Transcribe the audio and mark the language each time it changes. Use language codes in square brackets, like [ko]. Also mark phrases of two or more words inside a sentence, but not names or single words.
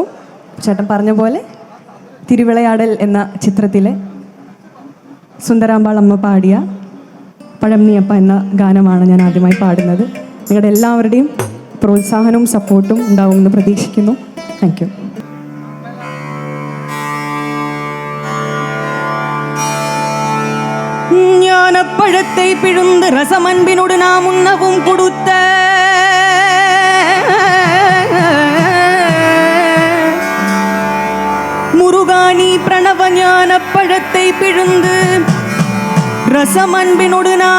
[ml] ചേട്ടൻ പറഞ്ഞ പോലെ തിരുവിളയാടൽ എന്ന ചിത്രത്തിലെ സുന്ദരാമ്പാൾ അമ്മ പാടിയ പഴനിയപ്പ എന്ന ഗാനമാണ് ഞാൻ ആദ്യമായി പാടുന്നത്. നിങ്ങളുടെ എല്ലാവരുടെയും പ്രോത്സാഹനവും സപ്പോർട്ടും ഉണ്ടാവുമെന്ന് പ്രതീക്ഷിക്കുന്നു. [en] Thank you. [ta] ஞானப்பழத்தை பிழுந்து ரசமன்பினோடு நாம் உண்ணவும் கொடுத்த முருகானி பிரணவ ஞானப்பழத்தை பிழுந்து ரசமன்பினோடு